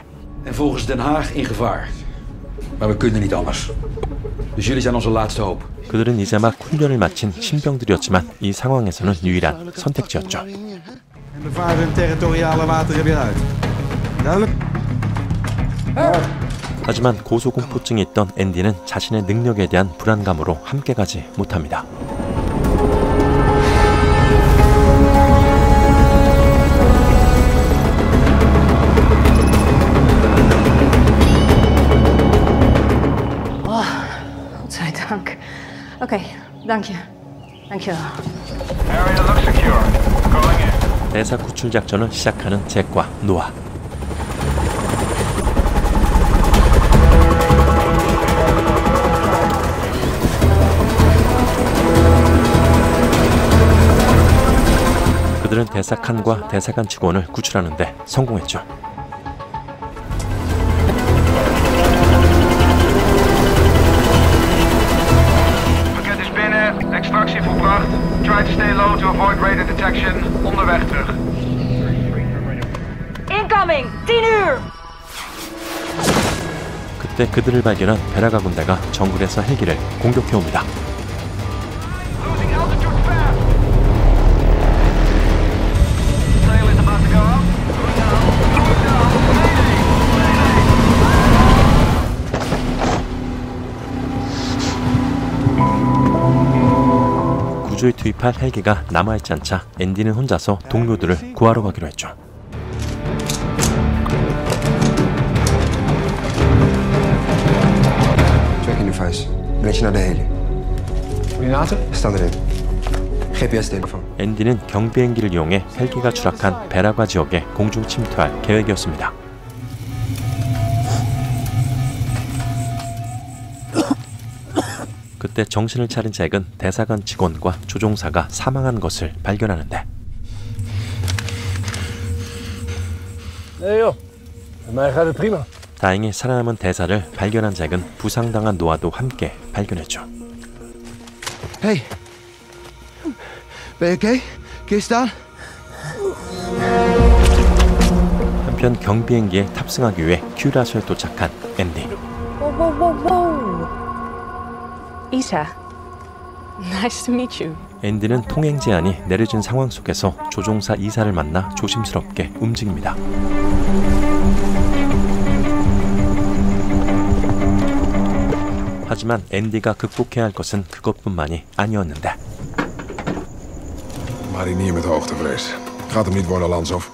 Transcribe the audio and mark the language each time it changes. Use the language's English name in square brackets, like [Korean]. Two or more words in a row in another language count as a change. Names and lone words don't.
[Dutch] En volgens Den Haag in gevaar. Maar we kunnen niet anders. Dus jullie zijn onze laatste hoop. [Korean] 그들은 이제 막 훈련을 마친 신병들이었지만 이 상황에서는 유일한 선택지였죠. [Dutch] En we varen hun territoriale wateren weer uit. Duidelijk? [Korean] 하지만 고소공포증이 있던 앤디는 자신의 능력에 대한 불안감으로 함께 가지 못합니다. [Dutch] Godzijdank. Oké, dank je. Dankjewel. [English] Area looks secure. Calling in. [Korean] 대사 구출 작전을 시작하는 잭과 노아. 그들은 대사 칸과 대사관 직원을 구출하는데 성공했죠. [Dutch] Pakket is binnen. Extractie volbracht. [English] Try to stay low to avoid radar detection. [Dutch] Onderweg terug. Incoming! 10 uur! [Korean] 그때 그들을 발견한 베라가 군대가 정글에서 헬기를 공격해옵니다. [English] Losing altitude fast. Sail is about to go up. Going down. [Korean] 구조에 투입할 헬기가 남아있지 않자 앤디는 혼자서 동료들을 구하러 가기로 했죠. [English] Tracking device. [Dutch] Breng je naar de heli. Coördinaten? Staan erin. GPS-telefoon. [Korean] 앤디는 경비행기를 이용해 헬기가 추락한 베라과 지역에 공중 침투할 계획이었습니다. 그때 정신을 차린 잭은 대사관 직원과 조종사가 사망한 것을 발견하는데 [Dutch] Nee joh, met mij gaat het prima. [Korean] 다행히 살아남은 대사를 발견한 잭은 부상당한 노아도 함께 발견했죠. [Dutch] Hey. Ben je oké? Kun je staan? [Korean] 한편 경비행기에 탑승하기 위해 큐라소에 도착한 앤디. [English] Wow, wow, wow, wow. Isa. Nice to meet you. [Korean] 앤디는 통행 제한이 내려진 상황 속에서 조종사 이사를 만나 조심스럽게 움직입니다. 하지만 앤디가 극복해야 할 것은 그것뿐만이 아니었는데. [Dutch] Marinier met hoogtevrees. Gaat hem niet worden, Landshoff.